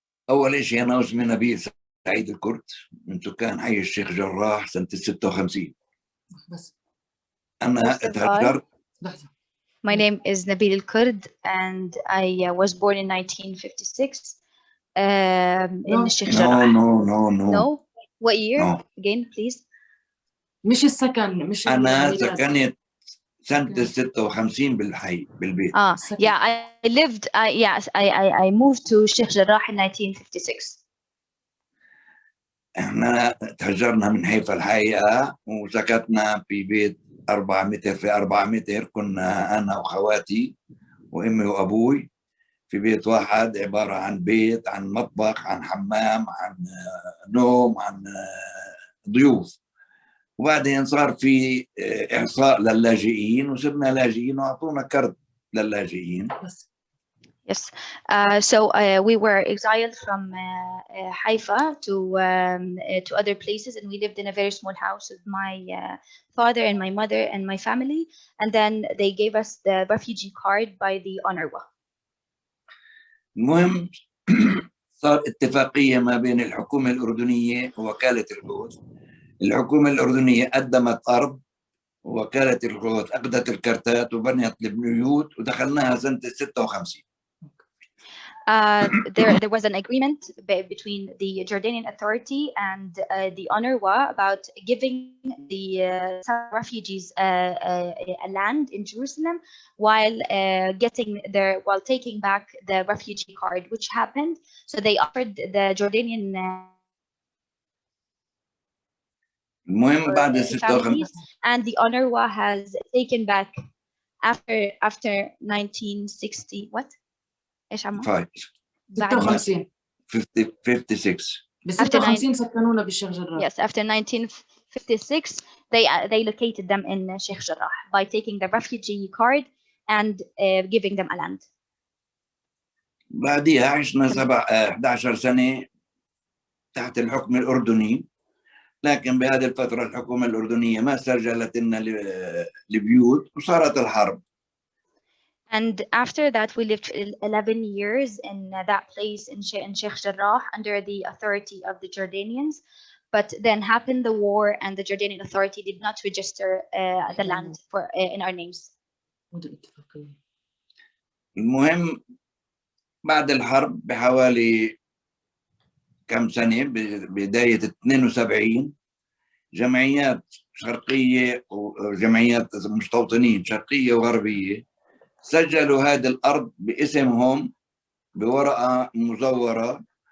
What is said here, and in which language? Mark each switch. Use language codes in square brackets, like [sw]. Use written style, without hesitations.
[ar] أول شيء أنا اسمي نبيل سعيد الكرد من سكان حي الشيخ جراح سنة 56. أنا تهجرت. [en] My name is Nabil El-Kurd and I was born in 1956 in Sheikh Jarrah. No? What year? No. Again, please. [ar] مش السكن مش أنا سكنت سنة 56 بالحي بالبيت. [en] Yeah, I lived. I moved to Sheikh Jarrah in 1956. [ar] احنا تهجرنا من حيفا الحقيقة وسكتنا في بيت 4 متر في 4 متر. كنا أنا وخواتي وأمي وأبوي في بيت واحد عبارة عن بيت، عن مطبخ، عن حمام، عن نوم، عن ضيوف. وبعدين صار في إحصاء للاجئين وصرنا لاجئين وأعطونا كرت للاجئين. [en] Yes. So we were exiled from Haifa to other places, and we lived in a very small house with my father and my mother and my family. And then they gave us the refugee card by the UNRWA. [ar] المهم صار اتفاقية ما بين الحكومة الأردنية ووكالة القدس. الحكومة الأردنية قدمت أرض ووكالة القدس أخذت الكرتات وبنيت البيوت ودخلناها سنة 56. [en] There was an agreement between the Jordanian Authority and the UNRWA about giving the refugees a land in Jerusalem while taking back the refugee card, which happened. So they offered the Jordanian families, and the UNRWA has taken back after 1960 what? [ar] ايش عمو؟ 56 56 سكنونا بالشيخ جراح. [en] Yes, after 1956 they located them in Sheikh Jarrah by taking the refugee card and giving them a land. [ar] بعديها عشنا 11 سنة تحت الحكم الأردني، لكن بهذه الفترة الحكومة الأردنية ما سجلت لنا البيوت وصارت الحرب. [en] And after that, we lived 11 years in that place in Sheikh Jarrah under the authority of the Jordanians. But then happened the war, and the Jordanian authority did not register the land in our names. [ar] المهم بعد الحرب بحوالي كم سنة بداية 72 جمعيات شرقية وجمعيات مستوطنين شرقية وغربية سجلوا هذه الأرض باسمهم بورقة مزورة.